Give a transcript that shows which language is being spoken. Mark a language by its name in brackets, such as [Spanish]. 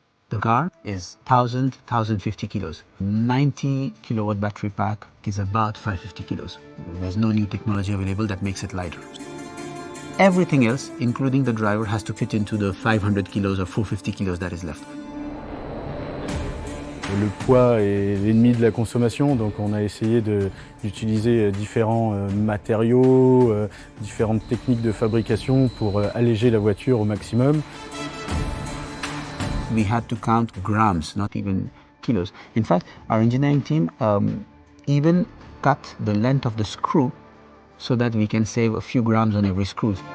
[English] The car is 1,050 kilos. 90 kilowatt battery pack is about 550 kilos. There's no new technology available that makes it lighter. Everything else, including the driver, has to fit into the 500 kilos or 450 kilos that is left. [French] Le poids est l'ennemi de la consommation, donc on a essayé d'utiliser différents matériaux, différentes techniques de fabrication pour alléger la voiture au maximum. [English] We had to count grams, not even kilos. In fact, our engineering team even cut the length of the screw so that we can save a few grams on every screw.